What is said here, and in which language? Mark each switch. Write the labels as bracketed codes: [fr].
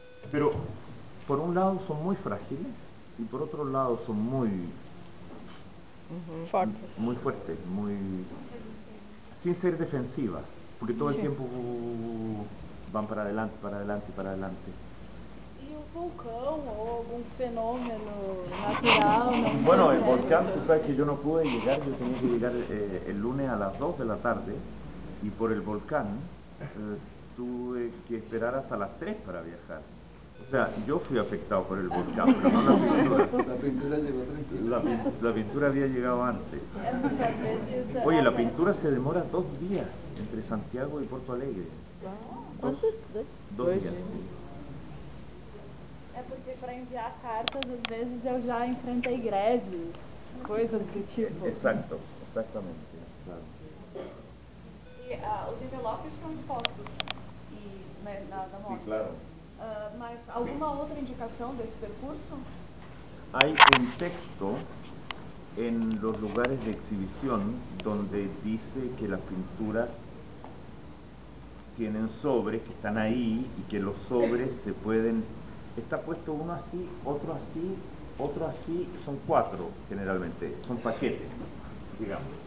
[es] Pero por un lado son muy frágiles y por otro lado son muy fuertes, muy sin ser defensivas, porque todo el tiempo van para adelante, para adelante, para adelante. [pt] E o vulcão ou algum fenômeno natural? Não [es] Bueno, el [pt] interfere? [es] volcán, tú sabes que yo no pude llegar, yo tenía que llegar el lunes a las 2 de la tarde y por el volcán tuve que esperar hasta las 3 para viajar. O sea, yo fui afectado por el volcán, pero no la pintura. La pintura llegó tranquila. La pintura había llegado antes. [pt] É porque às vezes... [es] Oye, la pintura se demora 2 días entre Santiago y Porto Alegre. [pt] Quantos? [es] 2 días. [pt] É porque para enviar cartas, às vezes eu já enfrentei greves, coisas do tipo. [es] Exacto, exactamente. Claro. [pt] E os envelopes são expostos na mostra. [es] Sí, claro. [pt] Mas alguma outra indicação desse percurso? [es] Hay un texto en los lugares de exhibición donde dice que las pinturas tienen sobres que están ahí y que los sobres se pueden... Está puesto uno así, otro así, otro así, son 4 generalmente, son paquetes, digamos.